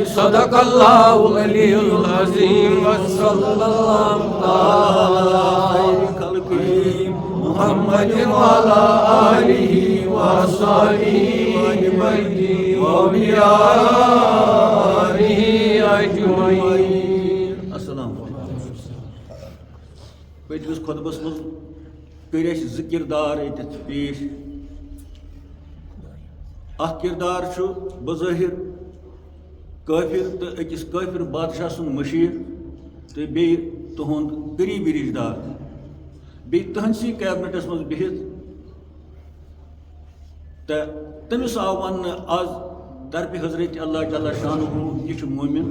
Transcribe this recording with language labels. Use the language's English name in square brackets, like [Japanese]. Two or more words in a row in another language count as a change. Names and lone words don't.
[Arabic] صدق الله العلي العظيم وصلى الله على خلقه محمد وعلى آله وصحبه أجمعين وبآله أجمعين. السلام علیکم. [Kashmiri] پٔتمِس خطبس منٛز کٔرۍ اَسہِ زٕ کِردار ییٚتٮ۪تھ پیش. اکھ کردار چھُ بظٲہِر کٲفِر تہٕ أکِس کٲفِر بادشاہ سُنٛد مشیٖر تہٕ بیٚیہِ تُہُنٛد قریٖبی رِشتہٕ دار بیٚیہِ تٕہنٛدسٕے کیبنِٹس منٛز بِہِتھ تہٕ تٔمِس آو وننہٕ آز طرفہِ حضرت اللہ تعالیٰ شانہُ یہِ چھُ مومِن.